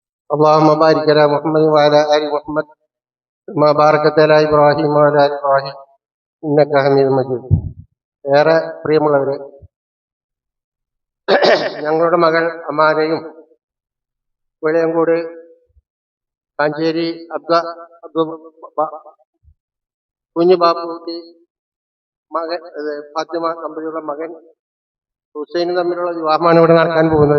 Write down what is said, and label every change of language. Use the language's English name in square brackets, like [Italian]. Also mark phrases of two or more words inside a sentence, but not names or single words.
[Arabic] اللهم بارك على محمد وعلى آل محمد كما باركت على إبراهيم وعلى آل إبراهيم إنك حميد مجيد. [Malayalam] ഏറെ പ്രിയമുള്ളവരെ, ഞങ്ങളുടെ മകൾ അമാനയും വെളിയങ്കോട് കാഞ്ചേരി കുഞ്ഞു ബാപ്പുട്ടി മകൻ ഫാത്തിമ തമ്മിലുള്ള മകൻ ഹുസൈനും തമ്മിലുള്ള വിവാഹമാണ് ഇവിടെ നടക്കാൻ പോകുന്നത്.